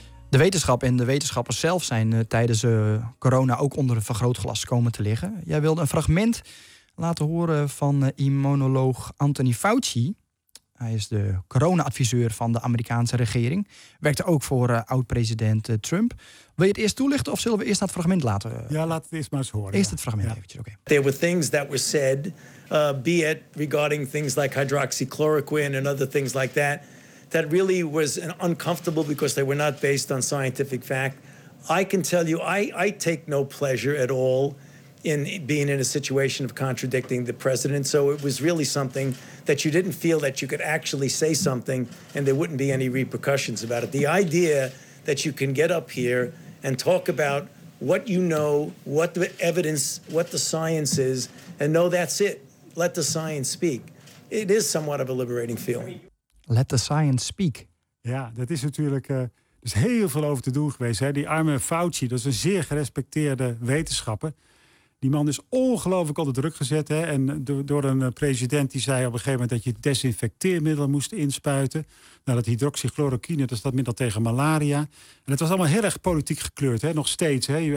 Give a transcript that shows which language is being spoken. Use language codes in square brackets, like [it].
[nl] De wetenschap en de wetenschappers zelf zijn tijdens corona ook onder een vergrootglas komen te liggen. Jij wilde een fragment laten horen van immunoloog Anthony Fauci. Hij is de corona-adviseur van de Amerikaanse regering. Werkte ook voor oud-president Trump. Wil je het eerst toelichten of zullen we eerst dat fragment laten? Ja, laat het eerst maar eens horen. Eerst ja. Het fragment ja. Eventjes, oké. [en] Okay. There were things that were said, be it regarding things like hydroxychloroquine and other things like that, that really was an uncomfortable because they were not based on scientific fact. I can tell you, I take no pleasure at all in being in a situation of contradicting the president. So it was really something that you didn't feel that you could actually say something and there wouldn't be any repercussions about it. The idea that you can get up here and talk about what you know, what the evidence, what the science is, and know that's it. Let the science speak. It is somewhat of a liberating feeling. Let the science speak. [nl] Ja, dat is natuurlijk. Er is heel veel over te doen geweest. Hè? Die arme Fauci, dat is een zeer gerespecteerde wetenschapper. Die man is ongelooflijk onder druk gezet. Hè? En door een president die zei op een gegeven moment dat je desinfecteermiddelen moest inspuiten. Nou, dat hydroxychloroquine, dat is dat middel tegen malaria. En het was allemaal heel erg politiek gekleurd, hè? Nog steeds. Hè?